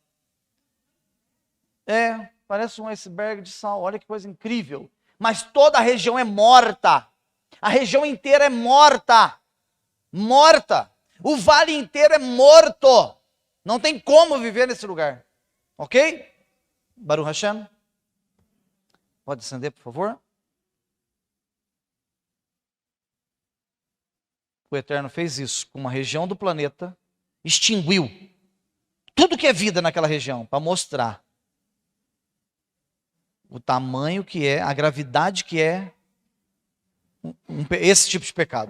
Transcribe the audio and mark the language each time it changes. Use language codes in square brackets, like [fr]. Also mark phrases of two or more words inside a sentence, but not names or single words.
[pt] Parece um iceberg de sal. Olha que coisa incrível. Mas toda a região é morta. A região inteira é morta. Morta. O vale inteiro é morto. Não tem como viver nesse lugar. Ok? [he] ברוך השם. [pt] Pode acender, por favor? O Eterno fez isso com uma região do planeta, extinguiu tudo que é vida naquela região, para mostrar o tamanho que é, a gravidade que é esse tipo de pecado.